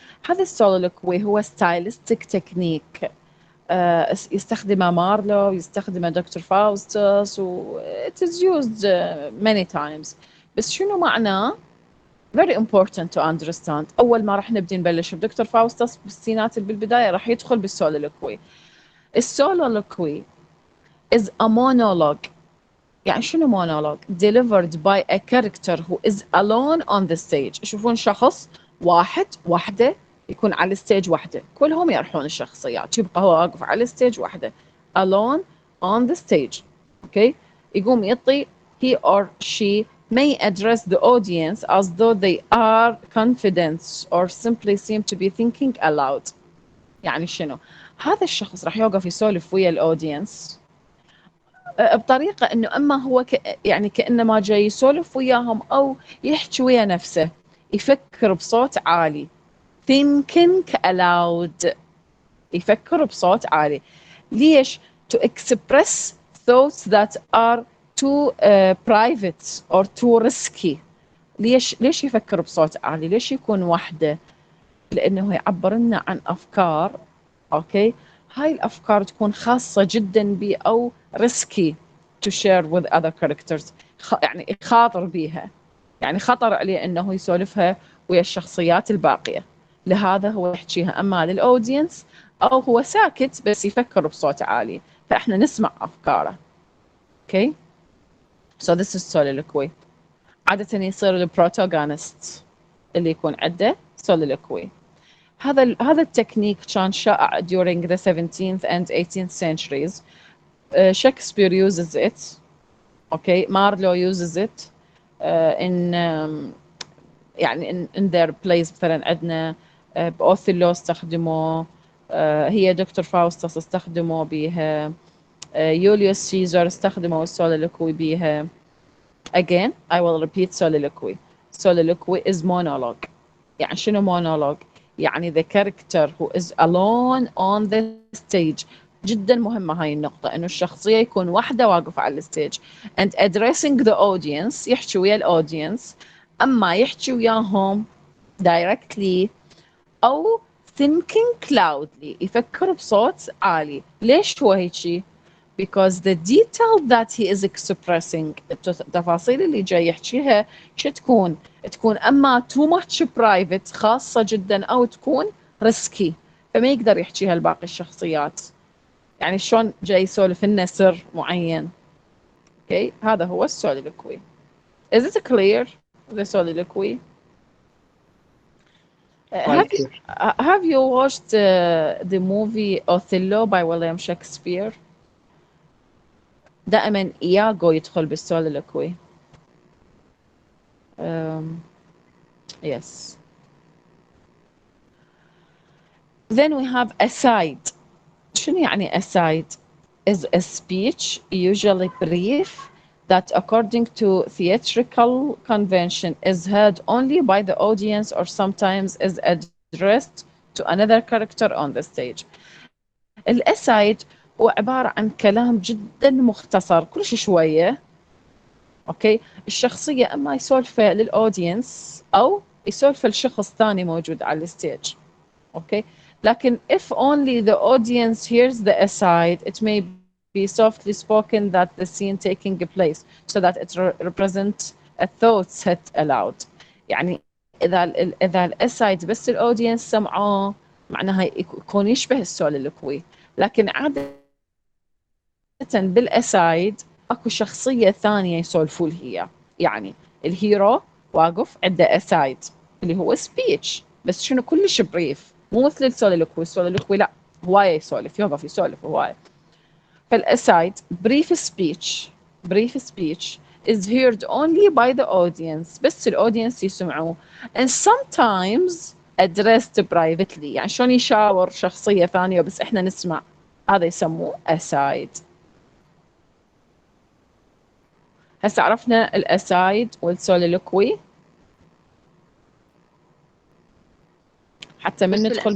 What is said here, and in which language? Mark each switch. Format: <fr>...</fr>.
<ar>هذا السوليلوكوي هو ستايلستيك تكنيك يستخدمه مارلو، يستخدمه دكتور فاوستس، و</ar> <en>it is used many times.</en> <ar>بس شنو معناه؟</ar> <en>very important to understand.</en> <ar>أول ما راح نبلش بدكتور فاوستس بالسينات بالبداية راح يدخل بالسوليلوكوي.</ar> <en>السوليلوكوي is a monologue.</en> <ar>يعني شنو</ar> <en>monologue؟ delivered by a character who is alone on the stage.</en> <ar>يشوفون شخص واحد وحده يكون على الستيج وحده، كلهم يرحون الشخصيات، يبقى هو واقف على الستيج وحده</ar> <en>alone on the stage. okay.</en> <ar>يقوم يعطي</ar> <en>he or she may address the audience as though they are confident or simply seem to be thinking aloud.</en> <ar>يعني شنو؟ هذا الشخص راح يوقف يسولف ويا الاودينس بطريقة انه اما هو يعني كأنما جاي يسولف وياهم او يحكي ويا نفسه، يفكر بصوت عالي.</ar> <en>thinking aloud.</en> <ar>يفكر بصوت عالي. ليش؟</ar> <en>to express thoughts that are too private or too risky.</en> <ar>ليش يفكر بصوت عالي؟ ليش يكون وحده؟ لأنه يعبر لنا عن أفكار. أوكي، هاي الأفكار تكون خاصة جدا بي أو</ar> <en>risky to share with other characters.</en> <ar>يعني يخاطر بيها، يعني خطر عليه أنه يسولفها ويا الشخصيات الباقية. لهذا هو يحكيها أما للأودينس أو هو ساكت بس يفكر بصوت عالي، فإحنا نسمع أفكاره.</ar> <en>Okay. So this is soliloquy.</en> <ar>عادة يصير البروتاغونست اللي يكون عنده soliloquy. هذا التكنيك كان شائع</ar> <en>during the 17th and 18th centuries. Shakespeare uses it. Okay. Marlowe uses it in يعني in their plays.</en> <ar>مثلا عندنا بأوثيلو استخدموه، هي دكتور فاوستس استخدموا بيها، يوليوس سيزر استخدموا السوليلوكوي بيها.</ar> <en>Again, I will repeat soliloquy. Soliloquy is monologue.</en> <ar>يعني شنو</ar> <en>monologue؟ يعني the character who is alone on the stage.</en> <ar>جدا مهمة هاي النقطة، إنه الشخصية يكون وحده واقف على الستيج</ar> <en>and addressing the audience.</en> <ar>يحكي ويا الأودينس، أما يحكي وياهم directly أو</ar> <en>thinking loudly.</en> <ar>يفكر بصوت عالي. ليش هو هيك؟</ar> <en>because the detail that he is expressing،</en> <ar>التفاصيل اللي جاي يحكيها شو تكون أما</ar> <en>too much private</en> <ar>خاصة جدا أو تكون risky، فما يقدر يحكيها لباقي الشخصيات. يعني شلون جاي يسولف لنا سر معين.</ar> <en>okay.</en> <ar>هذا هو السوليلوكوي.</ar> <en>Is it clear the soliloquy? Have you watched the movie Othello by William Shakespeare?</en> <ar>دائما إياغو يدخل بالسوليلوكوي.</ar> <en>Yes. Then we have aside.</en> <ar>شنو يعني aside?</ar> <en>Is a speech, usually brief, that according to theatrical convention is heard only by the audience or sometimes is addressed to another character on the stage.</en> <ar>الأسايد هو عبارة عن كلام جدا مختصر، كلش شوية. اوكي. الشخصية اما يسولفه للأودينس او يسولفه لشخص ثاني موجود على الستيج. اوكي.</ar> <en>لكن if only the audience hears the aside, it may be softly spoken that the scene taking place so that it represents a thought set aloud.</en> <ar>يعني إذا الأسايد بس الأودينس سمعوه معناها يكون يشبه السوليلوكوي. لكن عادة بالأسايد اكو شخصية ثانية يسولفوا هي. يعني الهيرو واقف عنده أسايد اللي هو سبيتش، بس شنو كلش بريف، مو مثل السوليلوكوي. السوليلوكوي لا، هواية يسولف، يوقف يسولف هواية.</ar> <en>فالأسايد brief speech is heard only by the audience.</en> <ar>بس الأودينس يسمعوه.</ar> <en>and sometimes addressed privately.</en> <ar>يعني شلون يشاور شخصية ثانية بس إحنا نسمع، هذا يسموه aside. هسه عرفنا الأسايد والسوليلوكوي. حتى من ندخل</ar>